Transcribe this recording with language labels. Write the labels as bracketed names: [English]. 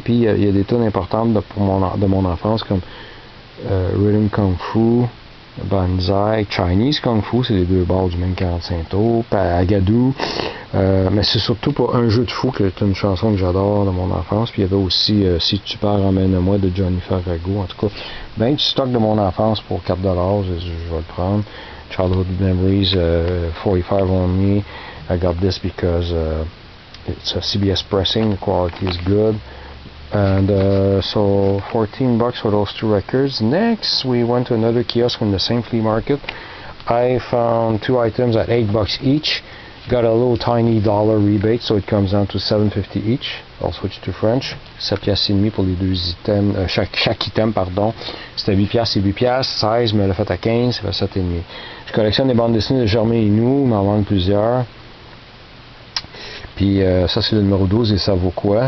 [French] Puis il y a des tunes importantes de mon enfance comme Rhythm Kung Fu, Banzai, Chinese Kung Fu, c'est les deux bords du même 45 tours, Agadou, mais c'est surtout pour Un jeu de fou, qui est une chanson que j'adore de mon enfance. Puis il y avait aussi Si tu pars, emmène-moi de Johnny Farago. En tout cas, ben du stock de mon enfance pour $4, je vais le prendre. [English] Childhood Memories, 45 only. I got this because it's a CBS pressing, the quality is good. And so $14 for those two records. Next, we went to another kiosk in the same flea market. I found two items at $8 each. Got a little tiny dollar rebate, so it comes down to $7.50 each. I'll switch to French. [French] 7 piastres et demi pour les deux items, chaque item, pardon. C'était 8 piastres et 8 piastres, 16, mais le fait à 15, ça fait 7 et demi. Je collectionne des bandes dessinées de Germain Inou, il m'en manque plusieurs. Puis ça c'est le numéro 12 et ça vaut quoi?